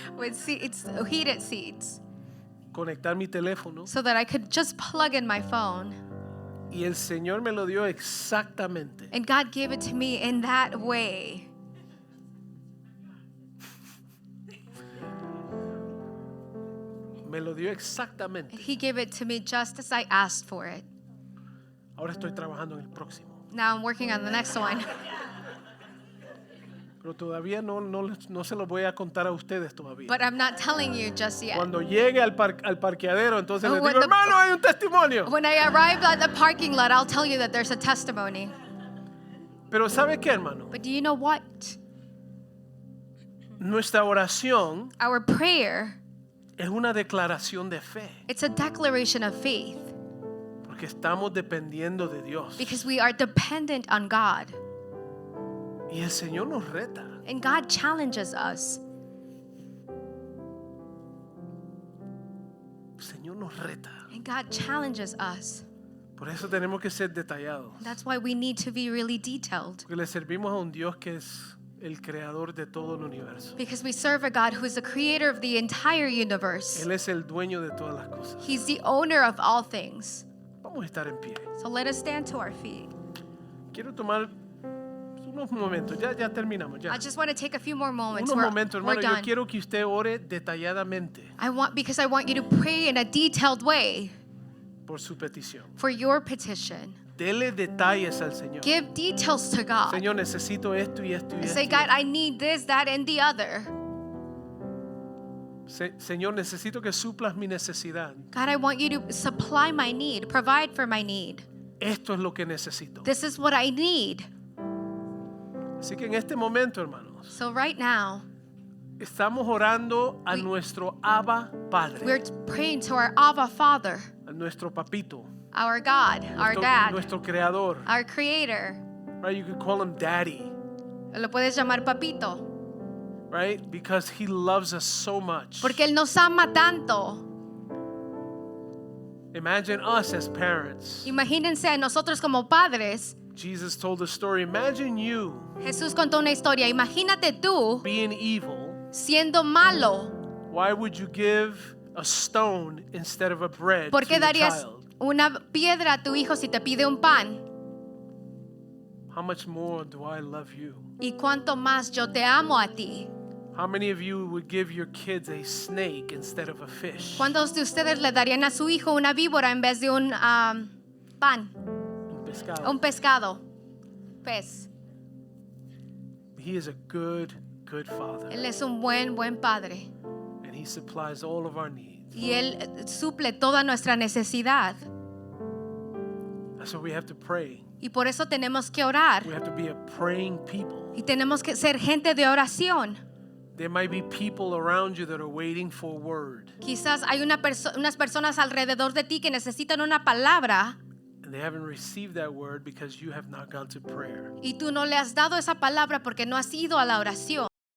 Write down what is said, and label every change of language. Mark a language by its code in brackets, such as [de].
[en] with seats, heated seats, [es] conectar mi teléfono. [en] so that I could just plug in my phone. [es] Y el Señor me lo dio exactamente. [en] And God gave it to me in that way. [es] Me lo dio exactamente. [en] He gave it to me just as I asked for it. [es] Ahora estoy trabajando en el próximo. [en] Now I'm working on the next one. [es] Pero todavía no se lo voy a contar a ustedes todavía. [en] But I'm not telling you just yet. [es] Cuando llegue al parqueadero, entonces les [en] When [es] digo, [en] the- [es] hermano, hay un testimonio. [en] When I arrive at the parking lot, I'll tell you that there's a testimony. [es] Pero ¿sabe qué, hermano? [en] But do you know what? [es] Nuestra oración [en] Our prayer, [es] es una declaración de fe. [en] it's a declaration of faith [es] Porque estamos dependiendo de Dios. [en] because we are dependent on God. [es] Y el Señor nos reta. [en] And God challenges us. [es] El Señor nos reta. [en] And God challenges us. [es] Por eso tenemos que ser detallados. [en] That's why we need to be really detailed. [es] Porque le servimos a un Dios que es el creador de todo el universo. [en] Because we serve a God who is the creator of the entire universe. [es] Él es el dueño de todas las cosas. [en] He's the owner of all things. [es] Vamos a estar en pie. [en] So let us stand to our feet. [es] Quiero tomar unos momentos. Ya terminamos. Ya. [en] I just want to take a few more moments. [es] Unos [en] We're, [es] momentos, [en] we're [es] hermano. Yo [en] done. [es] quiero que usted ore detalladamente [en] Because I want you to pray in a detailed way [es] por su petición. [en] for your petition. [es] Dele detalles al Señor. [en] Give details to God. [es] Señor, necesito esto y esto y esto. [en] Say, God, I need this, that, and the other. [es] Señor, necesito que suplas mi necesidad. [en] God, I want you to supply my need, provide for my need. [es] Esto es lo que necesito. [en] This is what I need. [es] Así que en este momento, hermanos, [en] So right now, [es] estamos orando a nuestro Abba Padre, [en] we're praying to our Abba Father, [es] a nuestro papito, [en] our God, our Dad, [es] nuestro creador. [en] our Creator. Right? You could call him Daddy, [es] Lo puedes llamar papito, [en] right? Because he loves us so much. [es] porque Él nos ama tanto. [en] Imagine us as parents. [es] Imagínense a nosotros como padres. [en] Jesus told a story. Imagine you [es] Jesús contó una historia. Imagínate tú [en] being evil, [es] siendo malo, [en] Why would you give a stone instead of a bread [es] ¿Por [en] to [es] qué [en] your [es] darías [en] child? [es] una piedra a tu hijo si te pide un pan? [en] How much more do I love you? [es] ¿Y cuánto más yo te amo a ti? [en] How many of you would give your kids a snake instead of a fish? [es] ¿Cuántos de ustedes le darían a su hijo una víbora en vez de un pan? Un pescado. Un pescado. Pez. [en] He is a good, good father. [es] Él es un buen padre. [en] And he supplies all of our needs. [es] Y Él suple toda nuestra necesidad. [en] So we have to pray. [es] Y por eso tenemos que orar. [en] We have to be a praying people. [es] Y tenemos que ser gente de oración. [en] There might be people around you that are waiting for a word. [es] Quizás hay unas personas alrededor de ti que necesitan una palabra [en] And they haven't received that word because you have not gone to prayer. [es] y tú no le has dado esa palabra porque no has ido a la oración.